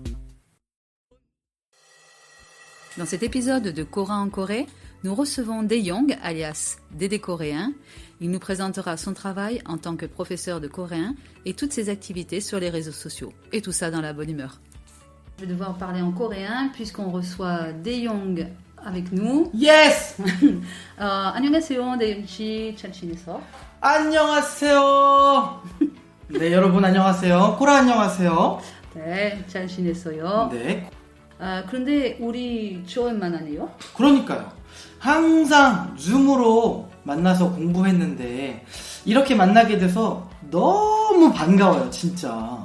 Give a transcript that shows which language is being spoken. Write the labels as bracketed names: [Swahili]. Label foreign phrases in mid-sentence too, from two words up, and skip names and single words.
[French] Dans cet épisode de Coréen en Corée, nous recevons Dae-Young, alias Dédé Coréen. Il nous présentera son travail en tant que professeur de coréen et toutes ses activités sur les réseaux sociaux. Et tout ça dans la bonne humeur. Je vais devoir parler en coréen puisqu'on reçoit Dae-Young avec nous. Yes! [Korean] 안녕하세요, Dae-Young 씨. 잘 지내서? 안녕하세요. 네, 여러분 안녕하세요. 코라 안녕하세요. 네, 잘 지냈어요. 네. 그런데 우리 처음 만나네요. 그러니까요. 항상 줌으로 만나서 공부했는데 이렇게 만나게 돼서 너무 반가워요, 진짜.